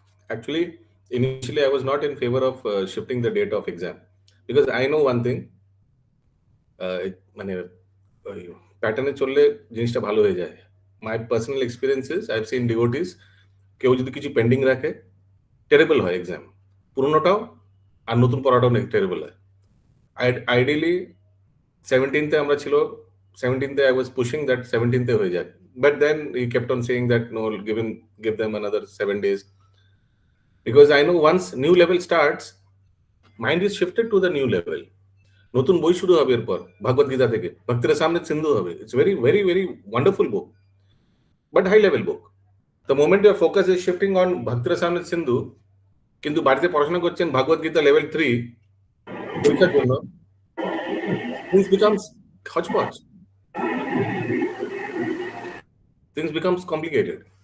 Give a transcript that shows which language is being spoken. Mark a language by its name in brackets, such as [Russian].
[English] Actually, initially I was not in favor of shifting the date of exam because I know one thing, [Bangla] মানে প্যাটার্নে চললে জিনিসটা ভালো হয়ে যায়। [English] my personal experiences, I have seen devotees, [Bangla] কেউ যদি কিছু পেন্ডিং রাখে, টেরেবল হয় এক্সাম, পুরোনোটাও আর নতুন পড়াটাও টেরেবল হয়। [English] ideally 17th [Bangla] আমরা ছিল, [English] 17th I was pushing that 17th [Bangla] হয়ে যায়, [English] but then he kept on saying that no, give them another 7 days, because I know once new level starts, mind is shifted to the new level. [Bangla] নতুন বই শুরু হবে এরপর, ভগবদ গীতা থেকে ভক্তি রসামৃত সিন্ধু হবে। [English] It's very very very wonderful book, but high level book. The moment your focus is shifting on Bhakti Rasamrita Sindhu, [Bangla] কিন্তু বাড়িতে পড়াশোনা করছেন ভগবদ গীতা লেভেল 3 পরীক্ষার জন্য, [English] things becomes hodgepodge, things becomes complicated.